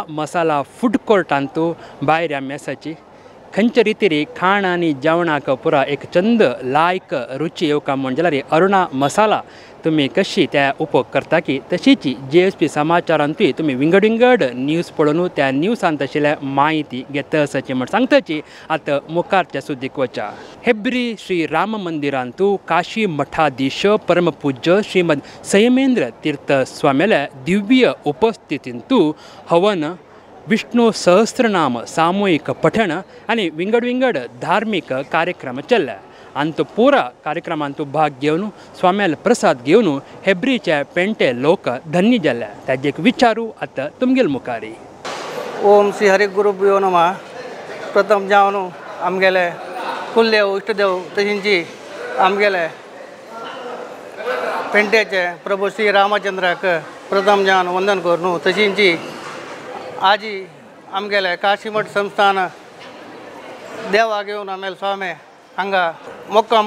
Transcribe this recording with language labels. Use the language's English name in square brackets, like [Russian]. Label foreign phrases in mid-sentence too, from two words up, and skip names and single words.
[Konkani] मसाला फूड कोर्टांतू भायर ह्या मेसाची खंयचे रितीरी खाण आनी जेवणाक पुरा एक चंद लायक रुची येवका म्हण जाल्यार अरुणा मसाला तुमी कशी त्या उपोग करता की तशीची GSP समाचारांतूय तुमी विंगड विंगड न्यूज पळोवन त्या न्यूजांत आशिल्ल्या माहिती घेता आसाची म्हण सांगताची आतां मुखारच्या सुदीक वचा हेब्री श्री राम मंदिरांतू काशी मठाधीश परमपूज्य श्रीमद संयमेंद्र तीर्थ स्वामेल्या दिव्य उपस्थितींतू हवन विष्णु सहस्रनाम सामूहिक पठण आनी विंगड विंगड धार्मिक कार्यक्रम चल्ला अंत पुरा कार्यक्रमांतू भाग घेवन स्वाम्याल प्रसाद घेवन हेब्रीचे पेंटे लोक धन्य जाल्ले ताजे एक विचारू आतां तुमगेल मुखारी [Sanskrit] ओम श्री हरि गुरुभ्यो नमः [Konkani] प्रथम जावन आमगेले कुलदेव इष्टदेव तशींची आमगेले पेंटेचे प्रभू श्री रामचंद्राक प्रथम जावन वंदन करून तशींची आजी आमगेले काशीमठ संस्थान देवा घेवन आमेल स्वामी हांगा मोक्काम